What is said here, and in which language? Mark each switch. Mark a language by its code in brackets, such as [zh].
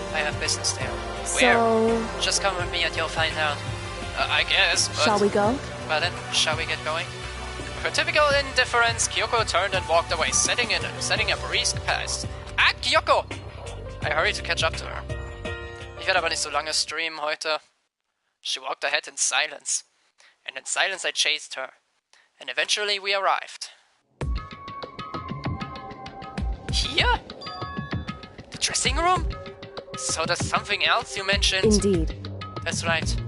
[en] I have business there. So... Where? Just come with me and you'll find out. I guess, but... Shall we go? Well then, shall we get going? With her typical indifference, Kyoko turned and walked away, setting a brisk pace. Ah, Kyoko! I hurried to catch up to her. [de] Ich werde aber nicht so lange streamen heute. [en] She walked ahead in silence. And in silence I chased her. And eventually we arrived. Here? The dressing room? So there's something else you mentioned? Indeed. That's right.